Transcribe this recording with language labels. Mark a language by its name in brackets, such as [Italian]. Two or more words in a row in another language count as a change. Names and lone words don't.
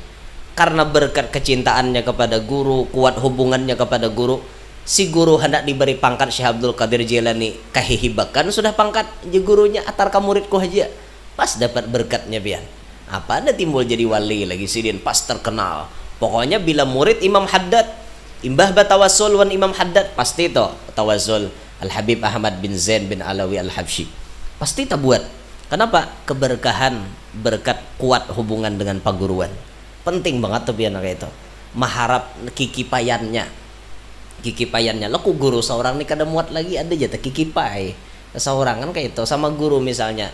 [Banjar] Karena berkat kecintaannya kepada guru, kuat hubungannya kepada guru, si guru hendak diberi pangkat Syekh Abdul Qadir Jailani, kahihibakan sudah pangkat je gurunya atar ka muridku aja. Pas dapat berkatnya pian. Apa ada timbul jadi wali lagi Sidin pas terkenal. Pokoknya bila murid Imam Haddad, imbah batawasul wan Imam Haddad, pasti to tawasul Al Habib Ahmad bin Zain bin Alawi Al Habsyi. Pasti tak buat. Kenapa? Keberkahan, berkat kuat hubungan dengan paguruan. Penting banget tuh pian kayak itu. Maharap kikipayannya. Kikipayannya. Lo ku guru seorang nih kada muat lagi ada jatah kikipai. Seorang kan kayak itu sama guru misalnya.